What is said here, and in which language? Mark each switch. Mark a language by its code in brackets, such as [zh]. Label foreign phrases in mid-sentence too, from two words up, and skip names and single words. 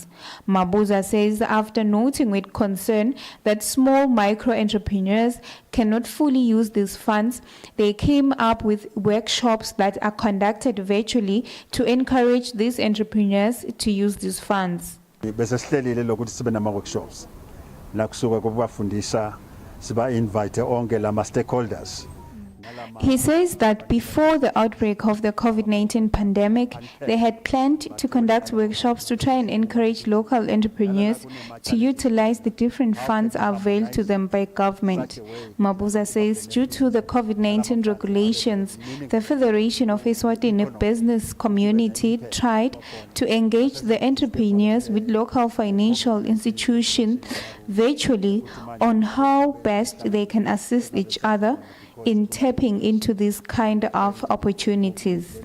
[en] Mabuza says after noting with concern that small micro-entrepreneurs cannot fully use these funds, they came up with workshops that are conducted virtually to encourage these entrepreneurs to use these funds. [ss] Besesihlelile lokuthi sibe nama workshops la kusuka kubafundisa siba invite onke lama stakeholders. [en] He says that before the outbreak of the COVID-19 pandemic, they had planned to conduct workshops to try and encourage local entrepreneurs to utilize the different funds availed to them by government. Mabuza says due to the COVID-19 regulations, the Federation of Eswatini Business Community tried to engage the entrepreneurs with local financial institutions virtually on how best they can assist each other in tapping into these kind of opportunities.